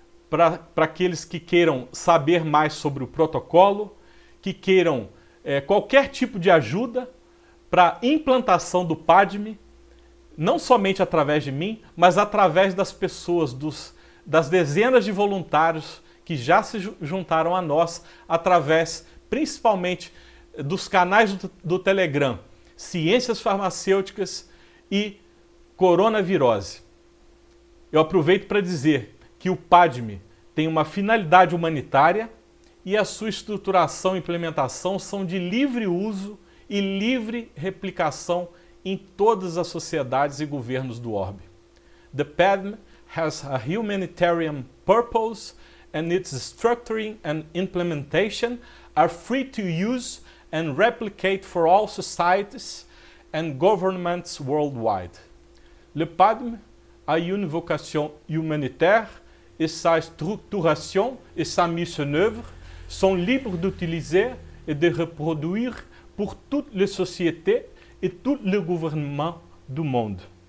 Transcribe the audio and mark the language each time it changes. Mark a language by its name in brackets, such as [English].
[Portuguese] para aqueles que queiram saber mais sobre o protocolo, que queiram qualquer tipo de ajuda para a implantação do PADME, não somente através de mim, mas através das pessoas, das dezenas de voluntários que já se juntaram a nós, através principalmente dos canais do Telegram, Ciências Farmacêuticas e Coronavirose. Eu aproveito para dizer que o PADME tem uma finalidade humanitária e a sua estruturação e implementação são de livre uso e livre replicação em todas as sociedades e governos do orbe. [English] The PADME has a humanitarian purpose and its structuring and implementation are free to use and replicate for all societies and governments worldwide. [French] Le PADME a une vocation humanitaire et sa structuration et sa mise en œuvre sont libres d'utiliser et de reproduire pour toutes les sociétés et tous les gouvernements du monde.